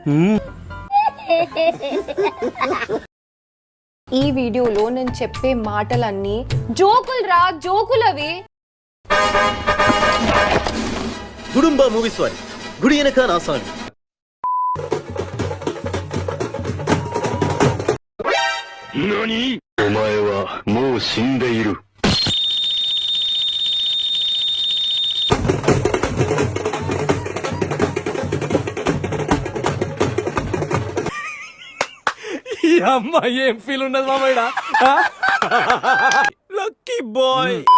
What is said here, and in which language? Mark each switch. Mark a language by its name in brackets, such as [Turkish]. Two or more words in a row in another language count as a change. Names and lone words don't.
[Telugu] ఈ వీడియోలో నేను చెప్పే మాటలన్నీ జోకులు రా, జోకులు అవి. గుడుంబ మూవీస్ వారి గుడి వెనక నా సాంగ్. [Japanese] 何？お前はもう死んでいる。 [Telugu] ఈ అమ్మాయి ఏం ఫీల్ ఉన్నది మామయ్య? [English] lucky boy.